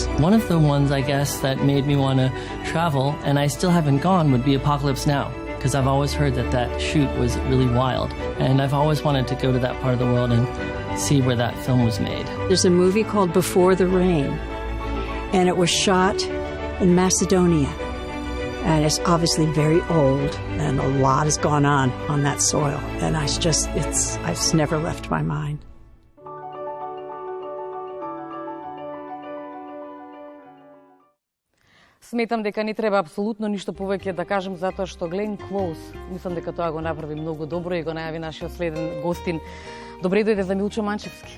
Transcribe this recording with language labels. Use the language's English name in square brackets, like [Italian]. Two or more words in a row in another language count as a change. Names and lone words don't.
[English] One of the ones, I guess, that made me want to travel, and I still haven't gone, would be Apocalypse Now, because I've always heard that shoot was really wild, and I've always wanted to go to that part of the world and see where that film was made. There's a movie called Before the Rain, and it was shot in Macedonia. And it's obviously very old, and a lot has gone on that soil. And it's never left my mind. [Macedonian] Сметам дека не треба апсолутно ништо повеќе да кажем, затоа што Глен Клоуз, мислам дека тоа го направи многу добро и го најави нашиот следен гостин. Добре дојде за Милчо Манчевски.